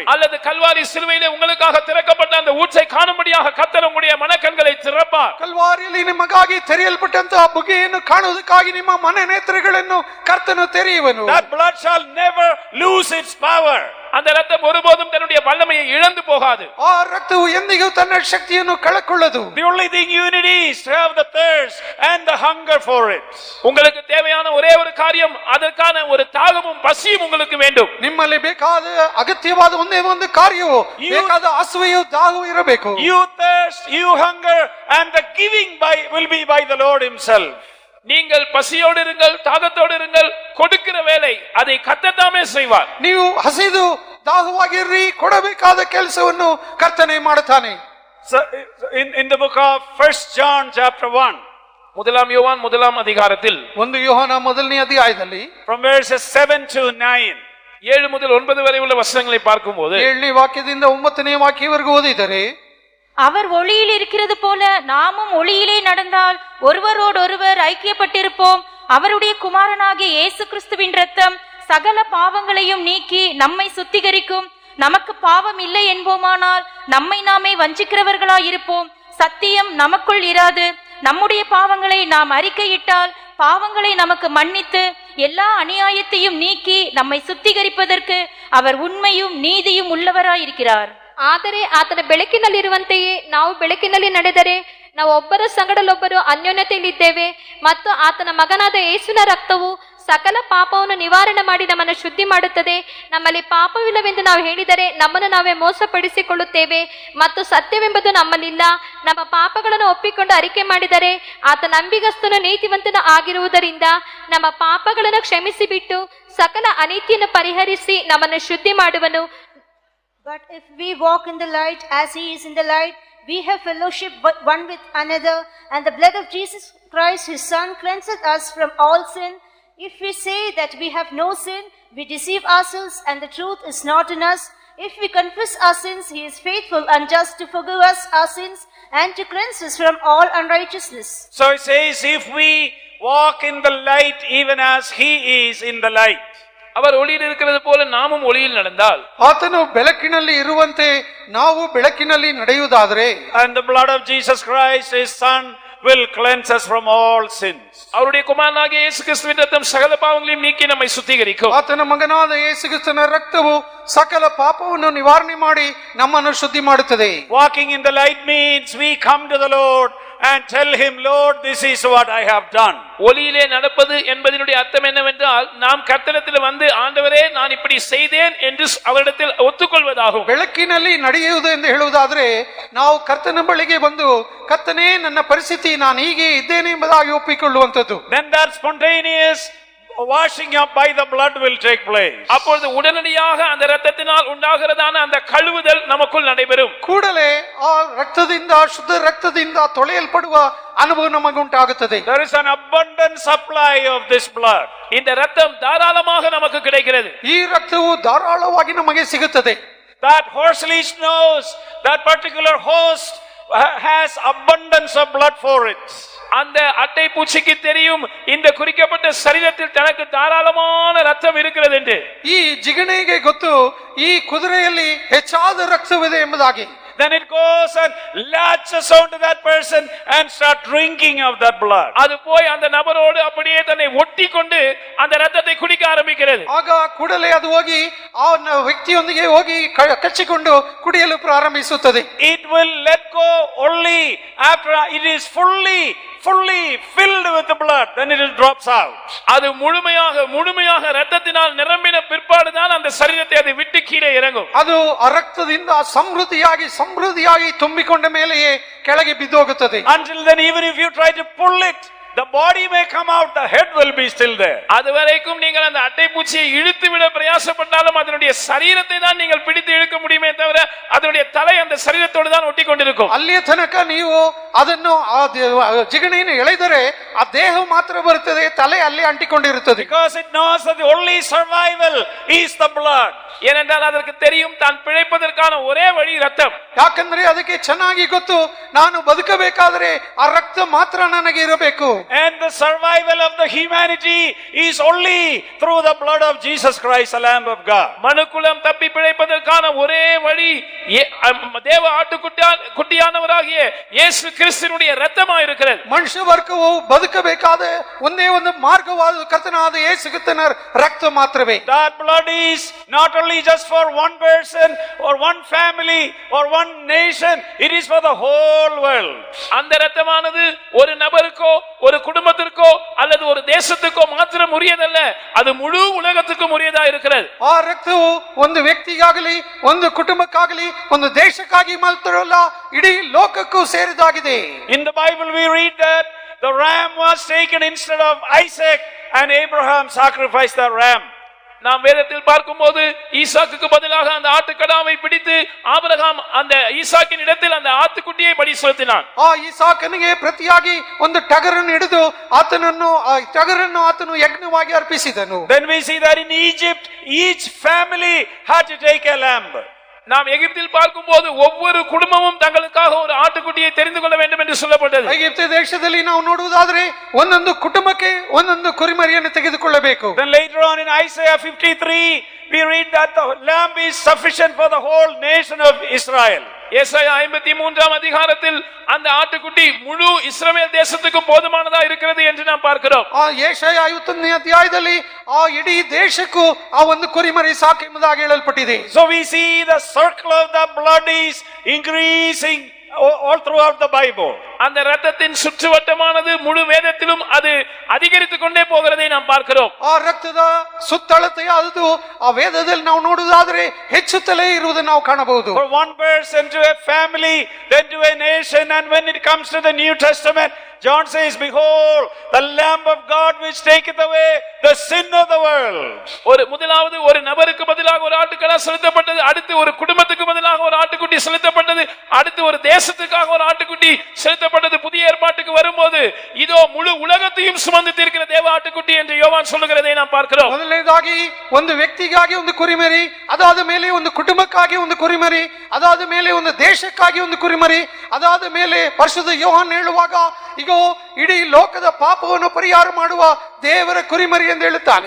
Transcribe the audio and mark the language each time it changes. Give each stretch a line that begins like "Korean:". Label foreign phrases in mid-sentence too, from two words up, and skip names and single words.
Tamil: அல்லது கல்வாரி சிலுவையிலே உங்களுக்காக திறக்கப்பட்ட அந்த ஊற்றை காணும்படியாக கர்த்தர் உங்களுடைய மனக்கண்களை திறப்பார்.
Kannada: ಕಲ್ವಾರಿಯಲ್ಲಿ ನಿಮಗಾಗಿ ತೆರೆಯಲ್ಪಟ್ಟಂತಹ ಬುಗ್ಗೆಯನ್ನು ಕಾಣುವುದಕ್ಕಾಗಿ ನಿಮ್ಮ ಮನ ನೇತ್ರಗಳನ್ನು ಕರ್ತನು ತೆರೆಯುವನು.
English: That blood shall never lose its power.
Tamil: அந்த ரத்தம் ஒருபோதும் தன்னுடைய வல்லமையை இழந்து போகாது.
Kannada: ಆ ರಕ್ತವು ಎಂದಿಗೂ ತನ್ನ ಶಕ್ತಿಯನ್ನು ಕಳಕೊಳ್ಳದು.
English: The only thing you need is to have the thirst and the hunger for it.
Tamil: உங்களுக்கு தேவையான ஒரே ஒரு காரியம், அதற்கான ஒரு தாகமும் பசியும் உங்களுக்கு வேண்டும்.
Kannada: ನಿಮ್ಮಲ್ಲಿ ಬೇಕಾದ ಅಗತ್ಯವಾದ ಒಂದೇ ಒಂದು ಕಾರ್ಯವು, ಬೇಕಾದ ಹಸುವೆಯು ದಾಹವೂ ಇರಬೇಕು.
English: You thirst, you hunger, and the giving will be by the Lord himself.
Tamil: நீங்கள் பசியோடு இருங்கள், தாகத்தோடு இருங்கள், கொடுக்கிற வேலை அதை கர்த்தர் தாமே செய்வார்.
Kannada: ನೀವು ಹಸಿದು ದಾಹವಾಗಿರ್ರಿ, ಕೊಡಬೇಕಾದ ಕೆಲಸವನ್ನು ಕರ್ತನೆ ಮಾಡುತ್ತಾನೆ.
English: So in the book of 1 John chapter 1,
Tamil: முதலாம் யோவான் முதலாம் அதிகாரத்தில்
Kannada: 1 ಯೋಹಾನ ಮೊದಲನೇ ಅಧ್ಯಾಯದಲ್ಲಿ
English: from verses 7 to 9,
Tamil: 7 முதல் 9 வரை உள்ள வசனங்களை பார்க்கும்போது
Kannada: 7ನೇ ವಾಕ್ಯದಿಂದ 9ನೇ ವಾಕ್ಯವರೆಗೂ ಓದಿದರೆ,
Tamil: அவர் ஒளியில் இருக்கிறது போல நாமும் ஒளியிலே நடந்தால் ஒருவரோடொருவர் ஐக்கியப்பட்டிருப்போம். அவருடைய குமாரனாகிய இயேசு கிறிஸ்துவின் இரத்தம் சகல பாவங்களையும் நீக்கி நம்மை சுத்திகரிக்கும். நமக்கு பாவம் இல்லை என்போமானால் நம்மை நாமே வஞ்சிக்கிறவர்களாயிருப்போம். சத்தியம் நமக்குள் இராது. நம்முடைய பாவங்களை நாம் அறிக்கையிட்டால் பாவங்களை நமக்கு மன்னித்து எல்லா அநியாயத்தையும் நீக்கி நம்மை சுத்திகரிப்பதற்கு அவர் உண்மையும் நீதியும் உள்ளவராயிருக்கிறார்.
Kannada: ಆದರೆ ಆತನ ಬೆಳಕಿನಲ್ಲಿರುವಂತೆಯೇ ನಾವು ಬೆಳಕಿನಲ್ಲಿ ನಡೆದರೆ ನಾವು ಒಬ್ಬರ ಸಂಗಡಲೊಬ್ಬರು ಅನ್ಯೋನ್ಯತೆಯಲ್ಲಿದ್ದೇವೆ ಮತ್ತು ಆತನ ಮಗನಾದ ಯೇಸುವಿನ ರಕ್ತವು ಸಕಲ ಪಾಪವನ್ನು ನಿವಾರಣೆ ಮಾಡಿ ನಮ್ಮನ್ನು ಶುದ್ಧಿ ಮಾಡುತ್ತದೆ. ನಮ್ಮಲ್ಲಿ ಪಾಪವಿಲ್ಲವೆಂದು ನಾವು ಹೇಳಿದರೆ ನಮ್ಮನ್ನು ನಾವೇ ಮೋಸಪಡಿಸಿಕೊಳ್ಳುತ್ತೇವೆ ಮತ್ತು ಸತ್ಯವೆಂಬುದು ನಮ್ಮಲ್ಲಿಲ್ಲ. ನಮ್ಮ ಪಾಪಗಳನ್ನು ಒಪ್ಪಿಕೊಂಡು ಅರಿಕೆ ಮಾಡಿದರೆ ಆತ ನಂಬಿಗಸ್ತನು ನೀತಿವಂತನು ಆಗಿರುವುದರಿಂದ ನಮ್ಮ ಪಾಪಗಳನ್ನು ಕ್ಷಮಿಸಿಬಿಟ್ಟು ಸಕಲ ಅನೀತಿಯನ್ನು ಪರಿಹರಿಸಿ ನಮ್ಮನ್ನು ಶುದ್ಧಿ ಮಾಡುವನು.
English: But if we walk in the light as he is in the light, we have fellowship one with another, and the blood of Jesus Christ, his Son, cleanseth us from all sin. If we say that we have no sin, we deceive ourselves, and the truth is not in us. If we confess our sins, he is faithful and just to forgive us our sins and to cleanse us from all unrighteousness. So it says, if we walk in the light even as he is in the light.
Tamil: அவர் ஒளியில் இருக்கிறது போல நாமும் ஒளியில் நடந்தால்,
Kannada: ಆತನು ಬೆಳಕಿನಲ್ಲಿ ಇರುವಂತೆ ನಾವು ಬೆಳಕಿನಲ್ಲಿ ನಡೆಯುವುದಾದರೆ,
English: and the blood of Jesus Christ, his Son, will cleanse us from all sins.
Tamil: அவருடைய குமாரனாகிய இயேசு கிறிஸ்துவின் ரத்தம் சகல பாவங்களையும் நீக்கி நம்மை சுத்திகரிக்கும்.
Kannada: ಆತನ ಮಗನಾದ ಯೇಸು ಕ್ರಿಸ್ತನ ರಕ್ತವು ಸಕಲ ಪಾಪವನ್ನು ನಿವಾರಣೆ ಮಾಡಿ ನಮ್ಮನ್ನು ಶುದ್ಧಿ ಮಾಡುತ್ತದೆ.
English: Walking in the light means we come to the Lord and tell him, Lord, this is what I have done.
Tamil: ஒளியிலே நடப்பது என்பதனுடைய அர்த்தம் என்னவென்றால், நாம் கர்த்தரிடத்தில் வந்து, ஆண்டவரே நான் இப்படி செய்தேன் என்று அவரிடத்தில் ஒத்துக்கொள்வதாகும்.
Kannada: ಬೆಳಕಿನಲ್ಲಿ ನಡೆಯುವುದು ಎಂದು ಹೇಳುವುದಾದರೆ ನಾವು ಕರ್ತನ ಬಳಿಗೆ ಬಂದು, ಕರ್ತನೇ ನನ್ನ ಪರಿಸ್ಥಿತಿ ನಾನು ಹೀಗೆ ಇದ್ದೇನೆ ಎಂಬುದಾಗಿ ಒಪ್ಪಿಕೊಳ್ಳುವಂಥದ್ದು.
English: Then that spontaneous washing up by the blood will take place.
Tamil: அப்பொழுது உடனடியாக அந்த இரத்தத்தினால் உண்டாகிறதான அந்த கழுவுதல் நமக்குள் நடைபெறும்.
Kannada: ಕೂಡಲೇ ಆ ರಕ್ತದಿಂದ, ಶುದ್ಧ ರಕ್ತದಿಂದ ತೊಳೆಯಲ್ಪಡುವ ಅನುಭವ ನಮಗುಂಟಾಗುತ್ತದೆ.
English: There is an abundant supply of this blood.
Tamil: இந்த இரத்தம் தாராளமாக நமக்கு கிடைக்கிறது.
Kannada: ಈ ರಕ್ತವು ಧಾರಾಳವಾಗಿ ನಮಗೆ ಸಿಗುತ್ತದೆ.
English: That horse leash knows that particular host has abundance of blood for it.
Tamil: அந்த அட்டை பூச்சிக்கு தெரியும் இந்த குறிக்கப்பட்ட சரீரத்தில் தனக்கு தாராளமான ரத்தம் இருக்கிறது என்று.
Kannada: ಈ ಜಿಗಣೆಗೆ ಗೊತ್ತು ಈ ಕುದುರೆಯಲ್ಲಿ ಹೆಚ್ಚಾದ ರಕ್ತವಿದೆ ಎಂಬುದಾಗಿ.
English: Then it goes and latches onto that person and start drinking of that blood.
Tamil: அது போய் அந்த நபரோடு அப்படியே தன்னை ஒட்டி கொண்டு அந்த ரத்தத்தை குடிக்க ஆரம்பிக்கிறது.
Kannada: ಆಗ ಕೂಡಲೇ ಅದು ಹೋಗಿ ಆ ವ್ಯಕ್ತಿಯೊಂದಿಗೆ ಹೋಗಿ ಕಚ್ಚಿಕೊಂಡು ಕುಡಿಯಲು ಪ್ರಾರಂಭಿಸುತ್ತದೆ.
English: It will let go only after it is fully filled with the blood, then it drops out.
Tamil: அது முழுமையாக இரத்தத்தினால் நிரம்பின பிற்பாடு தான் அந்த சரீரத்தை அது விட்டு கீழே இறங்கும்.
Kannada: ಅದು ಆ ರಕ್ತದಿಂದ ಸಮೃದ್ಧಿಯಾಗಿ ತುಂಬಿಕೊಂಡ ಮೇಲೆಯೇ ಕೆಳಗೆ ಬಿದ್ದೋಗುತ್ತದೆ.
English: Until then, even if you try to pull it, the body may come out, the head will be still there.
Tamil: அதுவரைக்கும் நீங்கள் அந்த அட்டை பூச்சியை இழுத்து விட பிரயாசப்பட்டாலும் அதனுடைய சரீரத்தை தான் நீங்கள் பிடித்து இழுக்க முடியுமே தவிர அதனுடைய தலை அந்த சரீரத்தோடு தான் ஒட்டி கொண்டிருக்கும்.
Kannada: ಅಲ್ಲಿಯ ತನಕ ನೀವು ಅದನ್ನು ಆ ಜಿಗಣೆಯನ್ನು ಎಳೆದರೆ ಆ ದೇಹ ಮಾತ್ರ ಬರುತ್ತದೆ, ತಲೆ ಅಲ್ಲಿ ಅಂಟಿಕೊಂಡಿರುತ್ತದೆ.
English: Because it knows that the only survival is the blood.
Tamil: ஏனென்றால் அதற்கு தெரியும் தான் பிழைப்பதற்கான ஒரே வழி ரத்தம்.
Kannada: ಯಾಕಂದ್ರೆ ಅದಕ್ಕೆ ಚೆನ್ನಾಗಿ ಗೊತ್ತು, ನಾನು ಬದುಕಬೇಕಾದರೆ ಆ ರಕ್ತ ಮಾತ್ರ ನನಗೆ ಇರಬೇಕು.
English: And the survival of the humanity is only through the blood of Jesus Christ, the Lamb of God.
Tamil: மனுக்குலம் தப்பி பிழைப்பதற்கான ஒரே வழி தேவ ஆட்டுக்குட்டியானவராகிய இயேசு கிறிஸ்துவினுடைய இரத்தமாக இருக்கிறது.
Kannada: ಮನುಷ್ಯ ವರ್ಗವು ಬದುಕಬೇಕಾದ ಒಂದೇ ಒಂದು ಮಾರ್ಗವಾದ ಕರ್ತನಾದ ಯೇಸು ಕ್ರಿಸ್ತನ ರಕ್ತ ಮಾತ್ರವೇ.
English: That blood is not only just for one person or one family or one nation, it is for the whole world.
Tamil: அந்த இரத்தமானது ஒரு நபருக்கோ ஒரு குடும்பத்திற்கோ அல்லது ஒரு தேசத்துக்கோ மாத்திரம் உரியதல்ல, அது முழு உலகத்துக்கும் உரியதா இருக்கிறது.
Kannada: ಆ ರಕ್ತವು ಒಂದು ವ್ಯಕ್ತಿಗಾಗಲಿ ಒಂದು ಕುಟುಂಬಕ್ಕಾಗಲಿ ಒಂದು ದೇಶಕ್ಕಾಗಿ ಮಾತ್ರವಲ್ಲ, ಇಡೀ ಲೋಕಕ್ಕೂ ಸೇರಿದಾಗಿದೆ.
English: In the Bible we read that the ram was taken instead of Isaac and Abraham sacrificed the ram.
Tamil: நாம் வேதத்தில் பார்க்கும்போது ஈசாக்குக்கு பதிலாக அந்த ஆட்டுக்கடாவை பிடித்து ஆபிரகாம் அந்த ஈசாக்கின் இடத்தில் அந்த ஆட்டுக்குட்டியை பலி செலுத்தினான்.
Kannada: ಆ ಈಸಾಕನಿಗೆ ಪ್ರತಿಯಾಗಿ ಒಂದು ಟಗರನ್ನು ಹಿಡಿದು ಟಗರನ್ನು ಆತನು ಯಜ್ಞವಾಗಿ ಅರ್ಪಿಸಿದನು.
English: Then we see that in Egypt each family had to take a lamb.
Tamil: நாம் எகிப்தில் பார்க்கும்போது ஒவ்வொரு குடும்பமும் தங்களுக்காக ஒரு ஆட்டுக்குட்டியை தெரிந்து கொள்ள வேண்டும் என்று சொல்லப்பட்டது.
Kannada: ಐಗುಪ್ತ ದೇಶದಲ್ಲಿ ನಾವು ನೋಡುವುದಾದರೆ ಒಂದೊಂದು ಕುಟುಂಬಕ್ಕೆ ಒಂದೊಂದು ಕುರಿಮರಿಯನ್ನು ತೆಗೆದುಕೊಳ್ಳಬೇಕು.
English: Then later on in Isaiah 53 we read that the lamb is sufficient for the whole nation of Israel.
Tamil: ஏசாயா 53ஆம் அதிகாரத்தில் அந்த ஆட்டுக்குட்டி முழு இஸ்ரவேல் தேசத்துக்கு போதுமானதா இருக்கிறது என்று நாம் பார்க்கிறோம்.
Kannada: ಆ ಯೆಶಾಯ 51ನೇ ಅಧ್ಯಾಯದಲ್ಲಿ ಆ ಇಡೀ ದೇಶಕ್ಕೂ ಆ ಒಂದು ಕುರಿಮರಿ ಸಾಕು ಎಂಬುದಾಗಿ ಹೇಳಲ್ಪಟ್ಟಿದೆ.
English: So we see the circle of the blood is increasing all throughout the Bible.
Tamil: அந்த இரத்தத்தின் சுற்றுவட்டமானது முழு வேதத்திலும் அது அதிகரித்துக் கொண்டே போகிறதை நாம் பார்க்கிறோம்.
Kannada: ಆ ರಕ್ತದ ಸುತ್ತಳತೆ ಅದು ಆ ವೇದದಲ್ಲಿ ನಾವು ನೋಡುವುದಾದ್ರೆ ಹೆಚ್ಚುತ್ತಲೇ ಇರುವುದನ್ನು ನಾವು ಕಾಣಬಹುದು.
English: For one person to a family, then to a nation, and when it comes to the New Testament, John says, behold, the Lamb of God which taketh away the sin of the world.
Tamil: ஒரு முதலாவது ஒரு நபருக்கு பதிலாக ஒரு ஆட்டுக்கடா செலுத்தப்பட்டது, அடுத்து ஒரு குடும்பத்துக்கு பதிலாக ஒரு ஆட்டுக்குட்டி செலுத்தப்பட்டது, அடுத்து ஒரு தேசத்துக்காக ஒரு ஆட்டுக்குட்டி செலுத்தப்பட்டது. புதிய ஏற்பாட்டுக்கு வரும்போது இதோ முழு உலகத்தையும் சுமந்து தீர்க்கிற தேவ ஆட்டுக்குட்டி என்று யோவான் சொல்லுகிறதை நாம் பார்க்கிறோம்.
Kannada: ಮೊದಲನೇದಾಗಿ ಒಂದು ವ್ಯಕ್ತಿಗಾಗಿ ಒಂದು ಕುರಿಮರಿ, ಅದಾದ ಮೇಲೆ ಒಂದು ಕುಟುಂಬಕ್ಕಾಗಿ ಒಂದು ಕುರಿಮರಿ, ಅದಾದ ಮೇಲೆ ಒಂದು ದೇಶಕ್ಕಾಗಿ ಒಂದು ಕುರಿಮರಿ, ಅದಾದ ಮೇಲೆ ಪರಿಶುದ್ಧ ಯೋಹಾನ್ ಹೇಳುವಾಗ ಈಗ ಇಡೀ ಲೋಕದ ಪಾಪವನ್ನು ಪರಿಹಾರ ಮಾಡುವ ದೇವರ ಕುರಿಮರಿ ಎಂದು ಹೇಳುತ್ತಾನೆ.